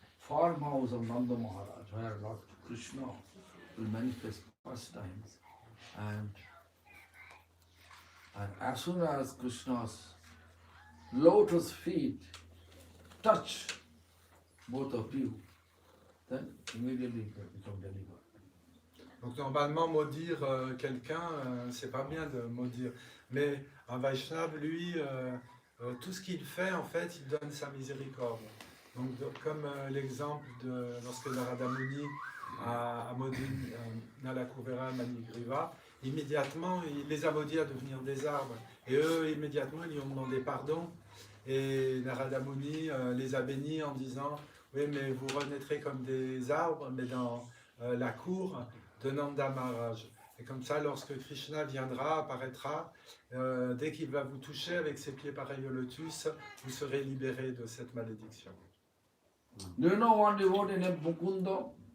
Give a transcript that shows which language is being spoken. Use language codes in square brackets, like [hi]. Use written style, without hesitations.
[en] farmhouse of Nanda Maharaj, where Lord Krishna will manifest first times. And as soon as Krishna's lotus feet touch both of you, then immediately you become delivered. [fr] Donc normalement, maudire quelqu'un, c'est pas bien de maudire. Mais un Vaishnava, lui, tout ce qu'il fait, en fait, il donne sa miséricorde. Donc comme l'exemple de lorsque Narada Muni a maudit Nalakuvera Manigriva, immédiatement, il les a maudits à devenir des arbres. Et eux, immédiatement, ils lui ont demandé pardon. Et Narada Muni les a bénis en disant « Oui, mais vous renaîtrez comme des arbres, mais dans la cour de Nanda Maharaj. » Et comme ça, lorsque Krishna viendra, apparaîtra, dès qu'il va vous toucher avec ses pieds pareils au lotus, vous serez libérés de cette malédiction. [en] Do you know one devotee named Mukunda?